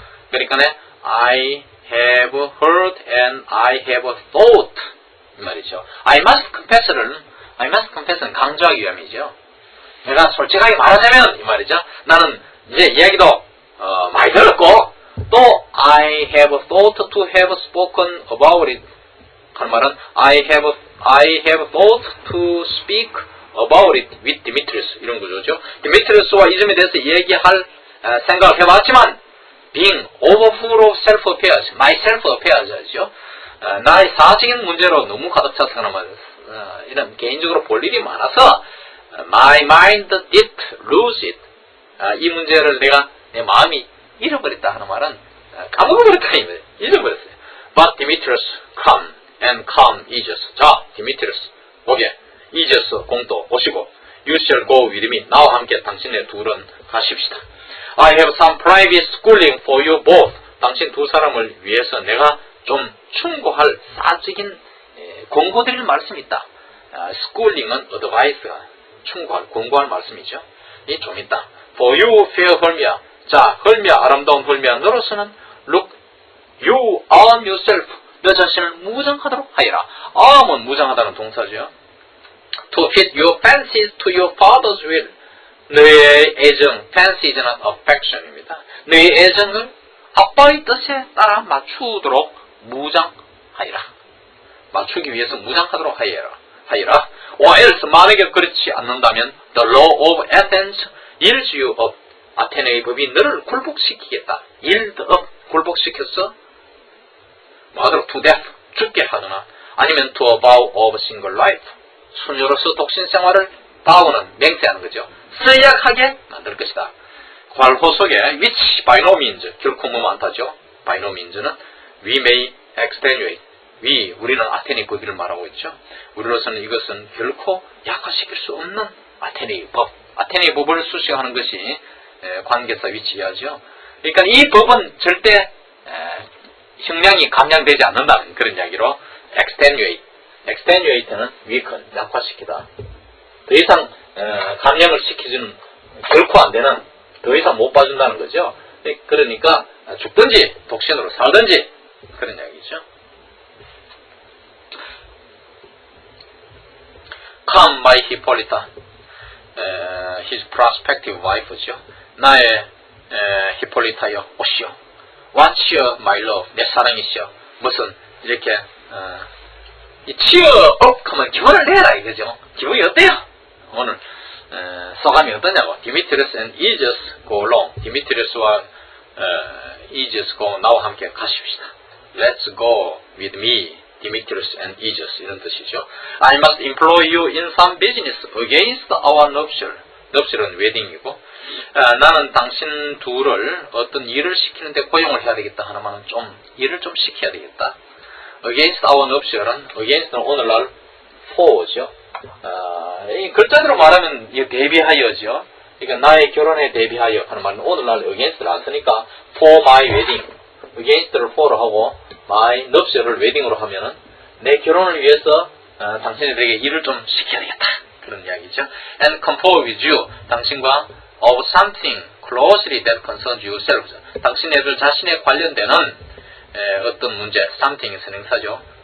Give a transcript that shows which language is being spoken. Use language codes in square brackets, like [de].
[ko] 그러니까 [en] I have heard and I have thought [ko] 이 말이죠. [en] I must confess는 [ko] 강조하기 위함이죠. 내가 솔직하게 말하자면 이 말이죠. 나는 이제 이야기도 많이 들었고 또 [en] I have thought to have spoken about it [ko] 할 말은 [en] I have thought to speak about it with Demetrius [ko] 이런 구조죠. 디미트리우스와 이 점에 대해서 얘기할 생각을 해봤지만 [en] being overfull of self-affairs, my self-affairs [ko] 죠. 나의 사적인 문제로 너무 가득 차서 이런 개인적으로 볼 일이 많아서 [en] my mind did lose it. [ko] 이 문제를 내 마음이 잃어버렸다 하는 말은 까먹어버렸다 잊어버렸어요. [en] But Demetrius come and come Aegis. [ko] 자, 디미트리우스 오게 Aegis 공도 오시고 [en] You shall go with me. [ko] 나와 함께 당신네 둘은 가십시다. [en] I have some private schooling for you both. [ko] 당신 두 사람을 위해서 내가 좀 충고할 사적인 권고드릴 말씀이 있다. schooling은 advice가 충고할, 권고할 말씀이죠. 이 좀 있다. [en] For you fair 헐미야. [ko] 자, 헐미야, 아름다운 헐미야. 너로서는 [en] look you arm yourself. [ko] 너 자신을 무장하도록 하여라. arm은 무장하다는 동사죠. [en] To fit your fancies to your father's will. [ko] 너의 애정, fancy는 affection입니다. 너의 애정을 아빠의 뜻에 따라 맞추도록 무장하여라. 맞추기 위해서 무장하도록 하여라. [en] or else [ko] 만약에 그렇지 않는다면 [en] the law of Athens yields you up. [ko] 아테네의 법이 너를 굴복시키겠다. [en] yield up, [ko] 굴복시켰어. 뭐하도록 [en] to death, [ko] 죽게 하거나 아니면 [en] to a vow of single life. [ko] 수녀로서 독신 생활을 vow는 맹세하는 거죠. 쓰약하게 만들 것이다. 괄호 속에 [en] which by no means, [ko] 결코 뭐 많다죠. [en] by no means는 we may extenuate. [ko] 우리는 아테네 법의를 말하고 있죠. 우리로서는 이것은 결코 약화시킬 수 없는 아테네의 법. 아테네의 법을 수식하는 것이 관계사 위치하죠. 그러니까 이 법은 절대 형량이 감량되지 않는다는 그런 이야기로 extenuate는 weaken, 약화시키다. 더 이상 감량을 시키지는 결코 안 되는 더 이상 못 봐준다는 거죠. 그러니까 죽든지 독신으로 살든지 그런 이야기죠. [en] Come, my Hippolyta, his prospective wife죠. [ko] 나의 히폴리타여 오시오. [en] What's your my love? [ko] 내 사랑이시여. 무슨 이렇게 이 cheer up 하면 기분을 내라 이거죠. 기분이 어때요? 오늘 소감이 어떠냐고. [en] Demetrius and Aegeus go along. [ko] 디미트리우스와 Aegeus go 나와 함께 가십시다. [en] Let's go with me, Demetrius and Aegeus [ko] 이런 뜻이죠. [en] I must employ you in some business against our nuptial. [ko] nuptial은 웨딩이고 나는 당신 둘을 어떤 일을 시키는데 고용을 해야 되겠다 하나만은 좀 일을 좀 시켜야 되겠다. Against our nuptial은 against는 오늘날 for죠. 이 글자대로 말하면 이 대비하여죠. 그러니까 나의 결혼에 대비하여 하는 말은 오늘날 against를 안 쓰니까 for my wedding, against를 for로 하고 my nuptial을 wedding으로 하면은 내 결혼을 위해서 당신들에게 일을 좀 시켜야 되겠다 그런 이야기죠. [en] And comport with you, [ko] 당신과 [en] of something closely that concerns yourselves, [ko] 당신네들 자신에 관련되는 어떤 문제, [en] something [ko] 선행사죠.